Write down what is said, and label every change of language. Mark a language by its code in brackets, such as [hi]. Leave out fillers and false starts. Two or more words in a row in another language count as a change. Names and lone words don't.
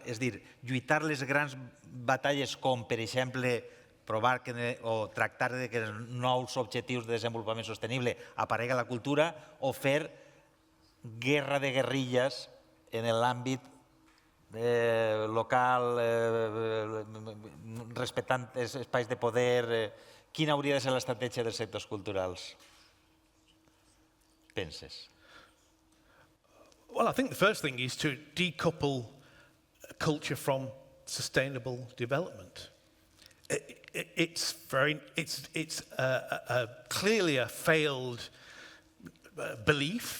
[ca] És a dir, lluitar les grans batalles com, per exemple, provar o tractar de que els nous objectius de desenvolupament sostenible aparegui a la cultura o fer guerra de guerrilles en l'àmbit local, respectant espais de poder. Quina hauria de ser l'estratègia dels sectors culturals? Penses? [en] Well, I think the first thing is to decouple culture from sustainable development. It's clearly a failed belief.